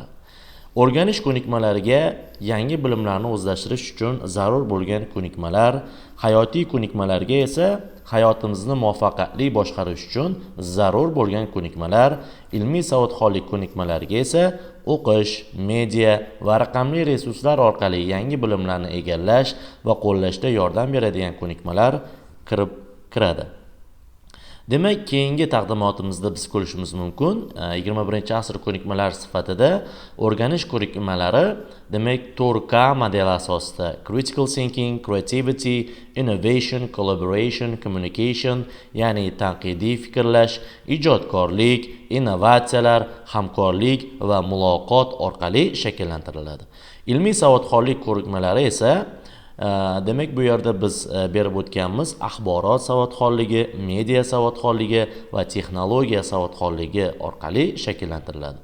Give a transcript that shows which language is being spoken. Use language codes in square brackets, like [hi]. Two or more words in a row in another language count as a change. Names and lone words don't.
[uz] O'rganish ko'nikmalariga yangi bilimlarni o'zlashtirish uchun zarur bo'lgan ko'nikmalar, hayotiy ko'nikmalarga esa hayotimizni muvaffaqiyatli boshqarish uchun zarur bo'lgan ko'nikmalar, ilmiy savodxonlik ko'nikmalariga esa o'qish, media va raqamli resurslar orqali yangi bilimlarni egallash va qo'llashda yordam beradigan ko'nikmalar kiradi. Demak, keyingi taqdimotimizda biz ko'rishimiz mumkin 21-asr ko'nikmalar sifatida o'rganish ko'nikmalari demak 4K modeli asosida [en] critical thinking, creativity, innovation, collaboration, communication, [uz] ya'ni tanqidiy fikrlash, ijodkorlik, innovatsiyalar, hamkorlik va muloqot orqali shakllantiriladi. Ilmiy savodxonlik ko'nikmalari esa demak bu yerda biz berib o'tganmiz axborot savodxonligi, media savodxonligi va texnologiya savodxonligi orqali shakllantiriladi.